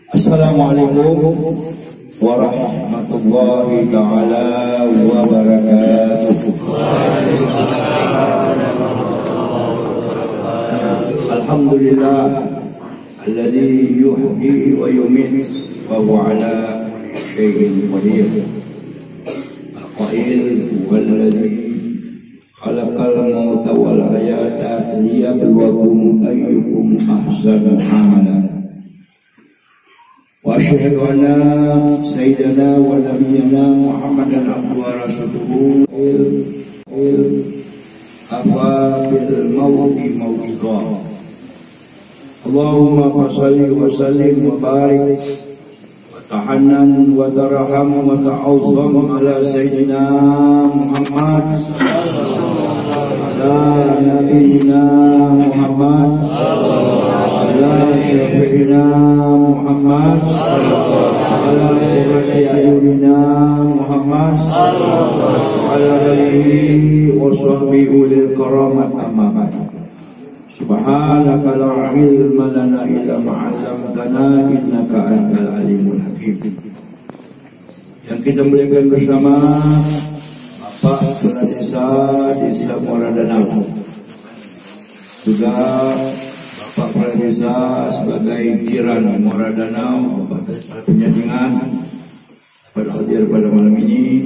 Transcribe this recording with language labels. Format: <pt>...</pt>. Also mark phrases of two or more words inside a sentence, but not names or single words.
<ar>السلام عليكم ورحمة الله تعالى وبركاته. الحمد لله الذي يحيي ويميت وهو على شيء قدير. القائل والذي خلق الموت والحياة ليبلوكم أيكم أحسن عملا. وأشهد أن سيدنا ونبينا محمدا عبده ورسوله كفى بالموقع موقعها. اللهم صل وسلم وبارك وتحنن وترحم وتعظم على سيدنا محمد على نبينا محمد على شافعنا محمد على قرة أعيننا محمد على آله وصحبه أولي الكرامات أما بعد. سبحانك لا علم لنا إلا ما علمتنا إنك أنت العليم الحكيم.</ar> <id>Yang kita muliakan bersama Bapak Kepala Desa Muara Danau, juga Bapak Kepala Desa sebagai jiran Muara Danau, Bapak Penjaringan pada hadir pada malam ini,</id>